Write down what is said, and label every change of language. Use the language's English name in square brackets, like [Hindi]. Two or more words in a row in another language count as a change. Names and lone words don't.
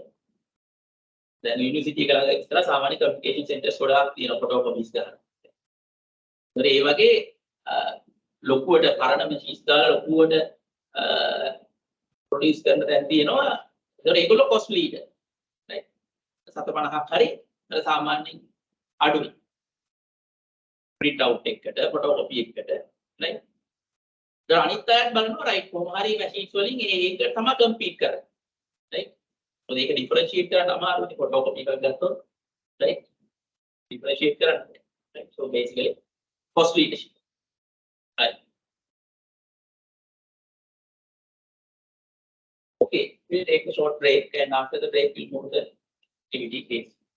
[Sinhala] දැන් යුනිවර්සිටි එක ළඟ ඉස්සරහ සාමාන්‍ය [English] communication centers [Sinhala] ගොඩාක් තියෙනවා photocopies ගන්න. ඒතර ඒ වගේ ලොකුවට පරණ machines දාලා ලොකුවට produce කරන තැන් තියෙනවා. ඒතර ඒගොල්ලෝ [English] cost leader. right? [Sinhala] 750ක් හරි සාමාන්‍යයෙන් අඩුයි. [English] print out එකකට photocopy එකකට right? [Sinhala] දැන් අනිත් අයත් බලනවා right කොහොම හරි machines වලින් ඒක තමයි compete කරන්නේ. [English] right? So they can differentiate [Sinhala] කරන්න අමාරුයි [English] photocopy එකක් ගත්තොත් right? differentiate කරන්න. right? So basically cost leadership. right? Okay, we'll take a short break and after the break we'll move to the activity case.